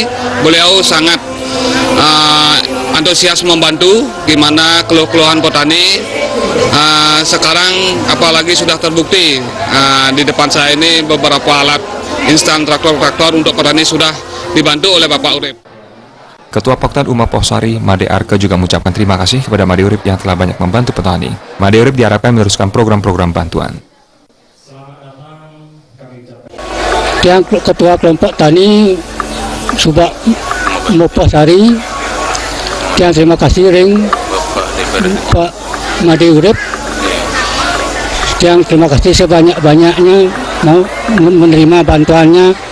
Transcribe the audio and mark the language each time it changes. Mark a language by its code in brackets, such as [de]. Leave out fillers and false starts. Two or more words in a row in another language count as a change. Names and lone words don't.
[id] Beliau sangat antusias membantu gimana keluhan petani. Sekarang apalagi sudah terbukti di depan saya ini beberapa alat instan traktor-traktor untuk petani sudah dibantu oleh Bapak Urip. Ketua Poktan Uma Posari, Made Arke juga mengucapkan terima kasih kepada Imade Urip yang telah banyak membantu petani. Imade Urip diharapkan meneruskan program-program bantuan. Yang Ketua Kelompok Tani Subak Uma Posari, yang terima kasih ring Pak Imade Urip, yang terima kasih sebanyak-banyaknya mau menerima bantuannya.